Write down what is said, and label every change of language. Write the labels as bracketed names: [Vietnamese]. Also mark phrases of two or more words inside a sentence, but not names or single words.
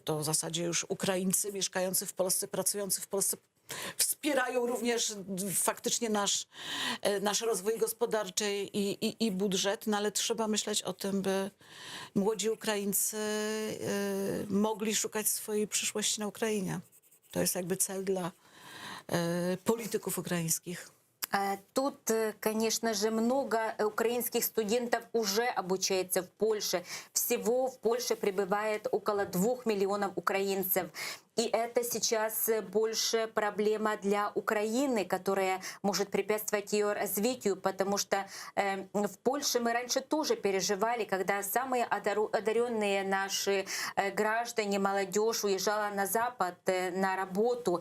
[Polish] To w zasadzie już Ukraińcy mieszkający w Polsce, pracujący w Polsce wspierają również faktycznie nasz rozwój gospodarczy i budżet, no ale trzeba myśleć o tym, by młodzi Ukraińcy mogli szukać swojej przyszłości na Ukrainie. To jest jakby cel dla polityków украинских. [Russian] Тут, конечно же, много украинских студентов уже обучается в Польше. Всего в Польше пребывает около 2 миллионов украинцев. И это сейчас больше проблема для Украины, которая может препятствовать ее развитию, потому что в Польше мы раньше тоже переживали, когда самые одаренные наши граждане, молодежь уезжала на Запад на работу.